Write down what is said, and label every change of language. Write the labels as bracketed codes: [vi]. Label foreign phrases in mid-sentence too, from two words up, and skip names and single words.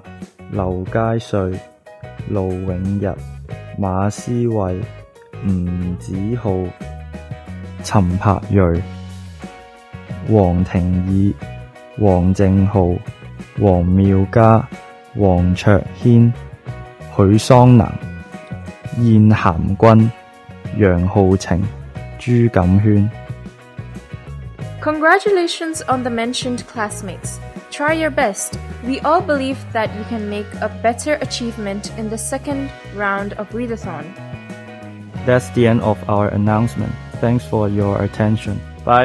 [en] 劉佳瑞、盧永日、馬思慧、吳子浩、陳柏瑞、黃庭義、黃正浩、黃妙嘉、黃卓軒、許桑南、燕涵君、楊浩晴、朱錦軒。 Congratulations on the mentioned classmates. Try your best. We all believe that you can make a better achievement in the second round of readathon. That's the end of our announcement. Thanks for your attention.